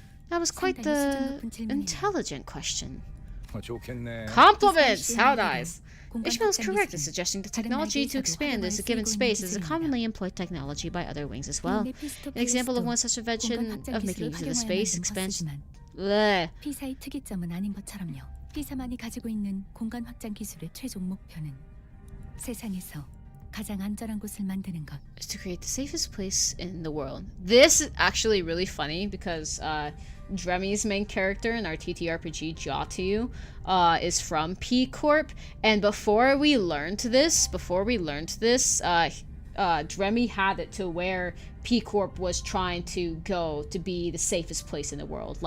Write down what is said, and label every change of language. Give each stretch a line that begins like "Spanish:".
English: That was quite the intelligent question.
Korean: 좋겠네.
English: Compliments! How nice! Ishmael is correct in suggesting the technology to expand as a given space is a commonly employed technology by other wings as well. An example of one such invention of making use of the space expansion. Bleh.
Korean: P사의 특이점은 아닌 것처럼요. P사만이 가지고 있는 공간 확장 기술의 최종 목표는 세상에서 가장 안전한 곳을 만드는 것.
English: Is to create the safest place in the world. This is actually really funny because Dremmy's main character in our TTRPG, Jatu, is from P Corp, and before we learned this, Dremmy had it to where P Corp was trying to go to be the safest place in the world.